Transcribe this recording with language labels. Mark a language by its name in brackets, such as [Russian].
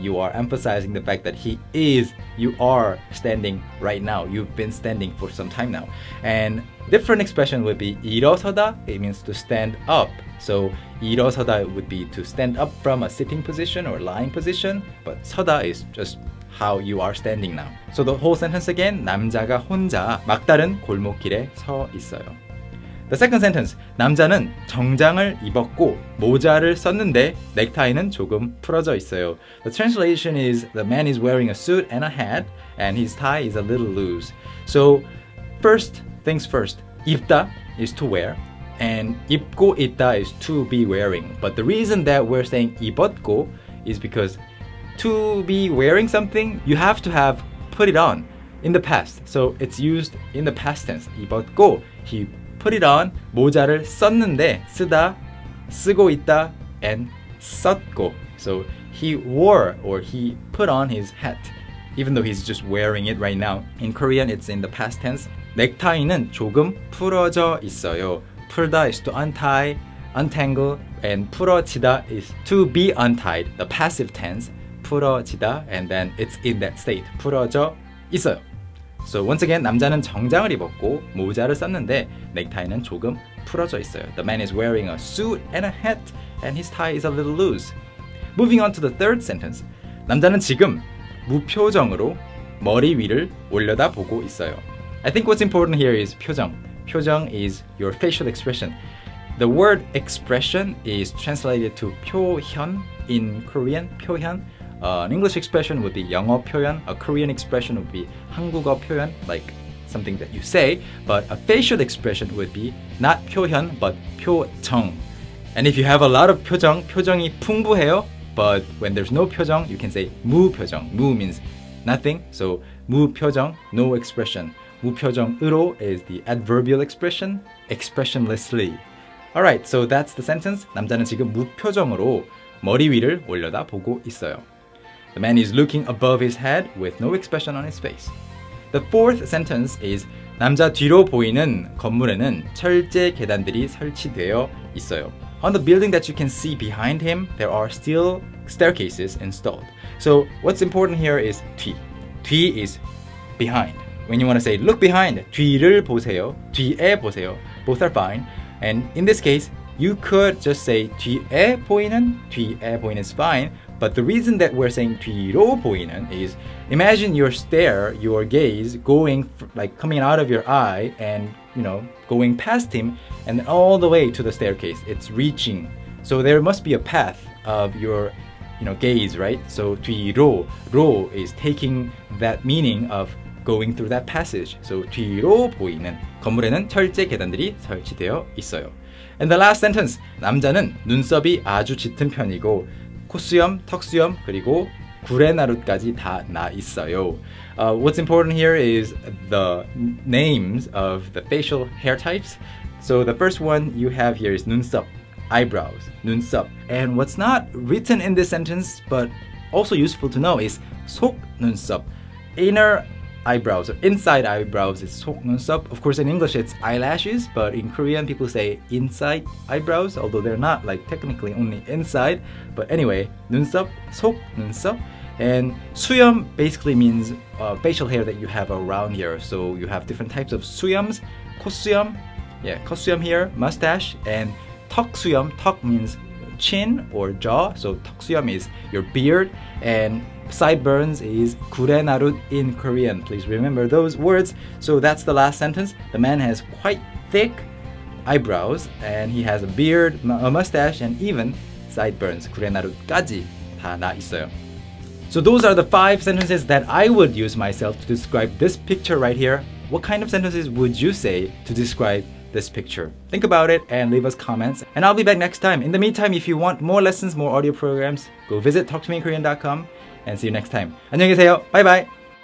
[English] You are emphasizing the fact that you are standing right now. You've been standing for some time now. And different expression would be 일어서다, it means to stand up. So 일어서다 would be to stand up from a sitting position or lying position, but 서다 is just how you are standing now. So the whole sentence again, [Korean] 남자가 혼자 막다른 골목길에 서 있어요. The second sentence, 남자는 정장을 입었고 모자를 썼는데 넥타이는 조금 풀어져 있어요. [English] The translation is the man is wearing a suit and a hat and his tie is a little loose. So first things first, 입다 is to wear, and 입고 있다 is to be wearing. But the reason that we're saying 입었고 is because to be wearing something, you have to have put it on in the past. So it's used in the past tense. 입었고, he put it on. [Korean] 모자를 썼는데, 쓰다, 쓰고 있다, and 썼고. [English] So he wore or he put on his hat, even though he's just wearing it right now. In Korean, it's in the past tense. [Korean] 넥타이는 조금 풀어져 있어요. [English] 풀다 is to untie, untangle, and 풀어지다 is to be untied, the passive tense. 풀어지다, and then it's in that state. [Korean] 풀어져 있어요. [English] So once again, [Korean] 남자는 정장을 입었고 모자를 썼는데 넥타이는 조금 풀어져 있어요. [English] The man is wearing a suit and a hat, and his tie is a little loose. Moving on to the third sentence. [Korean] 남자는 지금 무표정으로 머리 위를 올려다 보고 있어요. [English] I think what's important here is 표정. 표정 is your facial expression. The word expression is translated to 표현 in Korean. [Korean] 표현. [English] An English expression would be [Korean] 영어 표현. [English] A Korean expression would be [Korean] 한국어 표현, [English] like something that you say. But a facial expression would be not 표현, but 표정. And if you have a lot of 표정, [Korean] 표정이 풍부해요. [English] But when there's no 표정, you can say 무표정. 무 means nothing. So 무표정, no expression. 무표정으로 is the adverbial expression, expressionlessly. Alright, so that's the sentence. [Korean] 남자는 지금 무표정으로 머리 위를 올려다 보고 있어요. [English] The man is looking above his head with no expression on his face. The fourth sentence is [Korean] 남자 뒤로 보이는 건물에는 철제 계단들이 설치되어 있어요. [English] On the building that you can see behind him, there are still staircases installed. So what's important here is 뒤. 뒤 is behind. When you want to say look behind, [Korean] 뒤를 보세요, 뒤에 보세요. [English] Both are fine. And in this case, you could just say [Korean] 뒤에 보이는, 뒤에 보이는 [English] is fine. But the reason that we're saying 뒤로 보이는 is imagine your stare, your gaze going like coming out of your eye and going past him and then all the way to the staircase. It's reaching. So there must be a path of your gaze, right? So 뒤로, 로 is taking that meaning of going through that passage. [Korean] So 뒤로 보이는 건물에는 철제 계단들이 설치되어 있어요. [English] And the last sentence. [Korean] 남자는 눈썹이 아주 짙은 편이고 콧수염, 턱수염, 그리고 구레나룻까지 다 나 있어요. [English] What's important here is the names of the facial hair types. So the first one you have here is 눈썹, eyebrows, 눈썹. And what's not written in this sentence but also useful to know is 속눈썹. Inner eyebrows or inside eyebrows is 속눈썹. Of course in English it's eyelashes, but in Korean people say inside eyebrows, although they're not like technically only inside. But anyway, 눈썹, 속눈썹. And 수염 basically means facial hair that you have around here. So you have different types of 수염s. 콧수염, 콧수염 here, mustache, and 턱수염. 턱 means chin or jaw. So 턱수염 is your beard, and sideburns is 구레나룻 in Korean. Please remember those words. So that's the last sentence. The man has quite thick eyebrows, and he has a beard, a mustache, and even sideburns. [Korean] 구레나룻까지 다 나 있어요. [English] So those are the 5 sentences that I would use myself to describe this picture right here. What kind of sentences would you say to describe this picture? Think about it and leave us comments. And I'll be back next time. In the meantime, if you want more lessons, more audio programs, go visit talktomeinkorean.com and see you next time. [Korean] 안녕히 계세요. [English] Bye bye.